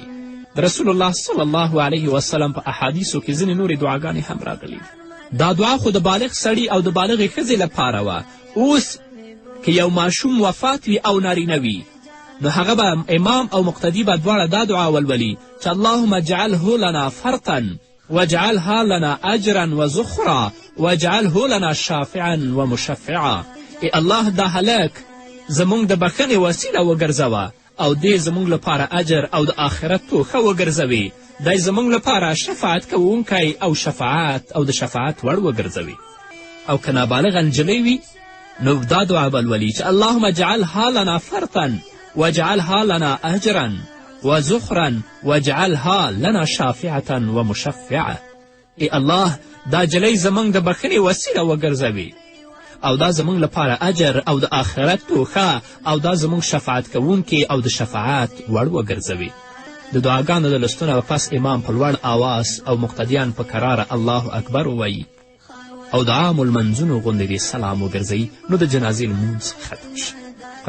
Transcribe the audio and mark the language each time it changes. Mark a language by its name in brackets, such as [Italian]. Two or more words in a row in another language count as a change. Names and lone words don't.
[Pashto] د رسول الله [Arabic] صلی الله علیه وسلم [Pashto] په احادیثو کې ځینې نورې دعاګانې هم راغلي. دا دعا خو د بالغ سړي او د بالغې ښځې لپاره وه. اوس که یو ماشوم وفات وي او نارینه وي نو هغه به امام او مقتدي به دواړه دا دعا ولولي چې [Arabic] اللهم اجعله لنا فرطا واجعلها لنا اجرا وزخرا واجعله لنا شافعا ومشفعا. [Pashto] ای الله دا هلک زموږ د بخښنې وسیله وګرځوه او دې زموږ لپاره اجر او د آخرت توښه وګرځوي. دی زموږ لپاره شفاعت کوونکی او د شفاعت وړ وګرځوي. او که نابالغه نجلۍ وي نو دا دعا به لولي چې [Arabic] اللهم اجعلها لنا فرطا واجعلها لنا اجرا وزخرا واجعلها لنا شافعة ومشفعة. [Pashto] ای الله دا جلۍ زموږ د بخښنې وسیله وګرځوي او دا زموږ لپاره اجر او د آخرت توښه او دا زموږ شفاعت کوونکې او د شفاعت وړ وګرځوي. د دعاګانو د لستونه به پس امام په لوړ آواز او مقتدیان په کراره [Arabic] الله اکبر [Pashto] ووایي او د عامو لمنځونو غوندې دې سلام وګرځوي نو د جنازې لمونځ ختم شي.